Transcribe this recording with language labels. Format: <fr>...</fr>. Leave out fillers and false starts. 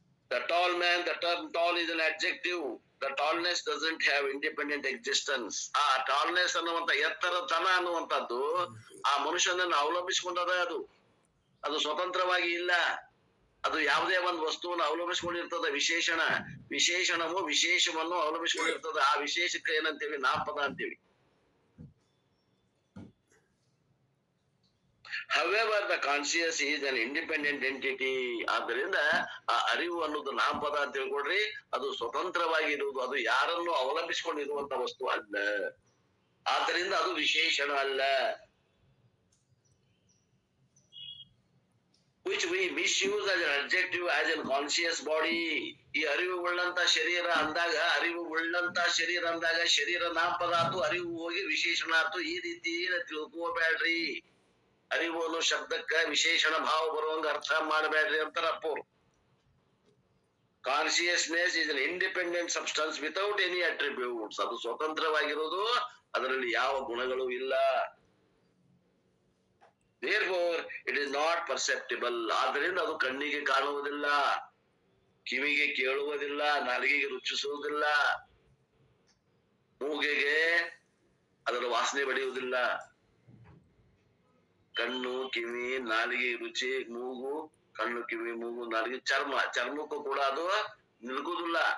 <en>The tall man, the term tall is an adjective. The tallness doesn't have independent existence.</en> <kn>ಆ tallness ಅನ್ನುವಂತ ಎತ್ತರತನ ಅನ್ನುವಂಥದ್ದು ಆ ಮನುಷ್ಯನನ್ನು ಅವಲಂಬಿಸಿಕೊಂಡದ. ಅದು ಸ್ವತಂತ್ರವಾಗಿ ಇಲ್ಲ. ಅದು ಯಾವುದೇ ಒಂದು ವಸ್ತುವನ್ನು ಅವಲಂಬಿಸಿಕೊಂಡಿರ್ತದ. ವಿಶೇಷಣವು ವಿಶೇಷವನ್ನು ಅವಲಂಬಿಸಿಕೊಂಡಿರ್ತದ. ಆ ವಿಶೇಷಕ್ಕೆ ಏನಂತೇಳಿ? ನಾಮಪದ ಅಂತೇಳಿ.</kn> <en>However, the conscious is an independent entity.</en> <kn>ಆದ್ದರಿಂದ ಆ ಅರಿವು ಅನ್ನೋದು ನಾಮಪದ ಅಂತ ತಿಳ್ಕೊಡ್ರಿ. ಅದು ಸ್ವತಂತ್ರವಾಗಿ ಇರುವುದು, ಅದು ಯಾರನ್ನು ಅವಲಂಬಿಸಿಕೊಂಡಿರುವಂತ ವಸ್ತು ಅಲ್ಲ. ಆದ್ದರಿಂದ ಅದು ವಿಶೇಷಣ ಅಲ್ಲ.</kn> <en>Which we misuse as an adjective as in conscious body.</en> <kn>ಈ ಅರಿವು ಉಳ್ಳಂತ ಶರೀರ ಅಂದಾಗ, ಅರಿವು ಉಳ್ಳಂತ ಶರೀರ ಅಂದಾಗ ಶರೀರ ನಾಮಪದ ಆತು, ಅರಿವು ಹೋಗಿ ವಿಶೇಷಣ ಆತು. ಈ ರೀತಿ ತಿಳ್ಕೋಬೇಡ್ರಿ. ಅರಿವು ಅನ್ನೋ ಶಬ್ದಕ್ಕ ವಿಶೇಷಣ ಭಾವ ಬರುವಂಗ ಅರ್ಥ ಮಾಡಬೇಡ್ರಿ ಅಂತಾರ ಅಪ್ಪೋರು.</kn> <en>Consciousness is an independent substance without any attributes.</en> <kn>ಅದು ಸ್ವತಂತ್ರವಾಗಿರೋದು, ಅದರಲ್ಲಿ ಯಾವ ಗುಣಗಳು ಇಲ್ಲ.</kn> <en>Therefore, it is not perceptible.</en> <kn>ಆದ್ದರಿಂದ ಅದು ಕಣ್ಣಿಗೆ ಕಾಣುವುದಿಲ್ಲ, ಕಿವಿಗೆ ಕೇಳುವುದಿಲ್ಲ, ನಾಲಿಗೆಗೆ ರುಚಿಸುವುದಿಲ್ಲ, ಮೂಗಿಗೆ ಅದರ ವಾಸನೆ ಬಡಿಯುವುದಿಲ್ಲ. ಕಣ್ಣು, ಕಿವಿ, ನಾಲಿಗೆ ರುಚಿ, ಮೂಗು, ಕಣ್ಣು, ಕಿವಿ, ಮೂಗು, ನಾಲಿಗೆ, ಚರ್ಮಕ್ಕೂ ಕೂಡ ಅದು ನಿಲುಗುವುದಿಲ್ಲ.</kn>